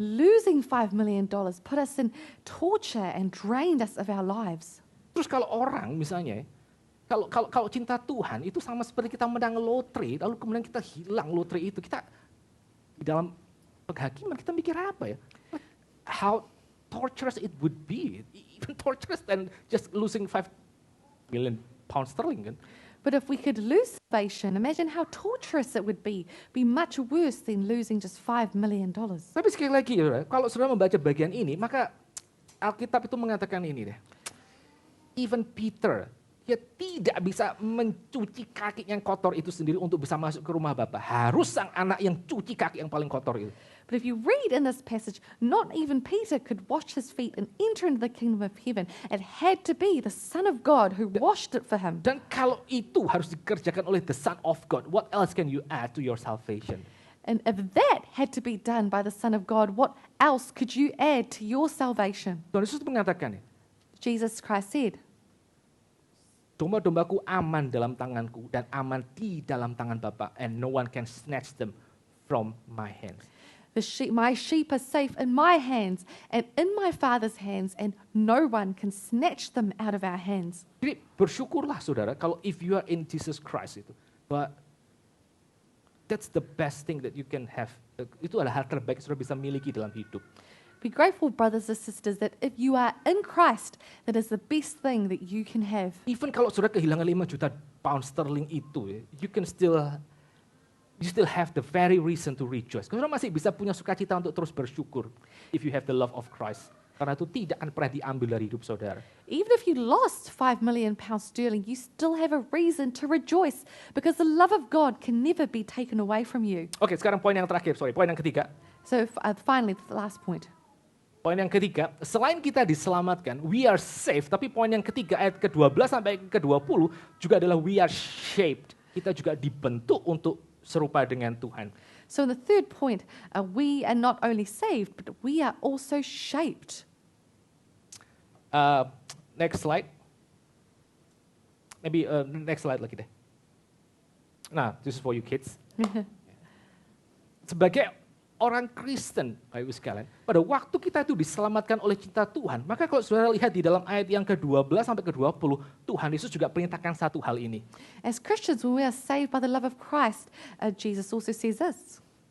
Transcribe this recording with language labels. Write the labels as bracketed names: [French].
[English] Losing $5 million put us in torture and drained us of our lives. [Indonesian] Terus kalau orang misalnya, kalau cinta Tuhan itu sama seperti kita menang lotre, lalu kemudian kita hilang lotre itu, kita di dalam penghakiman kita mikir apa ya? [English] How torturous it would be, even torturous than just losing 5 million pound sterling [Indonesian] kan? [English] But if we could lose salvation, imagine how torturous it would be much worse than losing just $5 million. [Indonesian] Tapi sekali lagi ya, kalau saudara membaca bagian ini, maka Alkitab itu mengatakan ini deh. Even Peter, dia tidak bisa mencuci kaki yang kotor itu sendiri untuk bisa masuk ke rumah Bapa. Harus sang anak yang cuci kaki yang paling kotor itu. [English] But if you read in this passage, not even Peter could wash his feet and enter into the kingdom of heaven. It had to be the Son of God who washed it for him. [Indonesian] Dan kalau itu harus dikerjakan oleh [English] the Son of God, what else can you add to your salvation? And if that had to be done by the Son of God, what else could you add to your salvation? [Indonesian] Tuhan Yesus mengatakan ya, [English] Jesus Christ said, [Indonesian] domba-dombaku aman dalam tanganku dan aman di dalam tangan Bapa, [English] and no one can snatch them from my hands. my sheep are safe in my hands and in my Father's hands, and no one can snatch them out of our hands. [Indonesian] Jadi bersyukurlah saudara kalau [English] if you are in Jesus Christ [Indonesian] itu, bahwa [English] that's the best thing that you can have. [Indonesian] Itu adalah hal terbaik yang saudara bisa miliki dalam hidup. [English] Be grateful, brothers and sisters, that if you are in Christ, that is the best thing that you can have. [Indonesian] Even kalau saudara kehilangan 5 juta pound sterling itu, [English] you can still you still have the very reason to rejoice. [Indonesian] Saudara masih bisa punya sukacita untuk terus bersyukur [English] if you have the love of Christ. [Indonesian] Karena itu tidak akan pernah diambil dari hidup saudara. [English] Even if you lost £5 million sterling, you still have a reason to rejoice because the love of God can never be taken away from you. [Indonesian] Oke, sekarang poin yang terakhir, poin yang ketiga. [English] So finally, the last point. [Indonesian] Poin yang ketiga, selain kita diselamatkan, [English] we are saved. [Indonesian] Tapi poin yang ketiga, ayat ke-12 sampai ke-20 juga adalah [English] we are shaped. [Indonesian] Kita juga dibentuk untuk serupa dengan Tuhan. [English] So in the third point, we are not only saved, but we are also shaped. Next slide. Maybe next slide [Indonesian] lagi deh. [English] Nah, this is for you kids. [Indonesian] Sebagai orang Kristen, Bapak Ibu sekalian, pada waktu kita itu diselamatkan oleh cinta Tuhan, maka kalau saudara lihat di dalam ayat yang ke-12 sampai ke-20, Tuhan Yesus juga perintahkan satu hal ini. [English] As Christians, when we are saved by the love of Christ, Jesus also says this.